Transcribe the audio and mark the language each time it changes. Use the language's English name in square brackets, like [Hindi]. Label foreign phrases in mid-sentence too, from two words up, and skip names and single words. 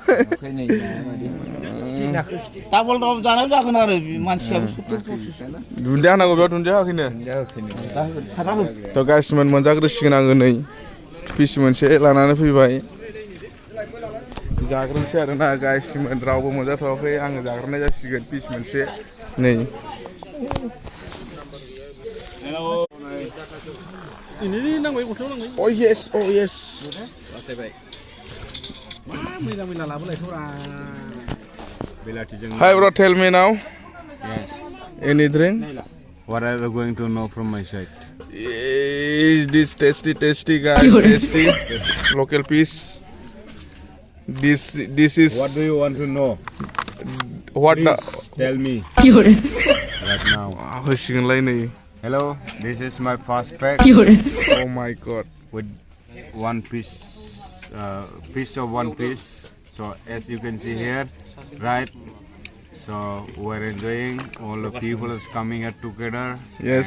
[Bodo] डाबल जानायाव जागोन आरो मानसियाबो 70-25. दुन्दिया होनांगौ बेयाव दुन्दिया होआखैनो. थ' गाइसमोन मोनजाग्रोसिगोन आङो नै फिस मोनसे लानानै फैबाय. जाग्रोनोसै आरोना गाइसमोन रावबो मोनजाथ'वाखै आङो जाग्रोनाय जासिगोन फिस मोनसे नै. [English] Oh yes, oh yes. Hi bro, tell me now. Yes. Any drink? What are you going to know from my side? Is this tasty guys? Tasty. Local piece. This is. What do you want to know? What? Please tell me. Right now. [Bodo] होसिगोनलाय नै. [English] Hello, this is my first pack. Oh my God. With one piece of one piece. So as you can see here, right? So we're enjoying. All the people is coming here together. Yes.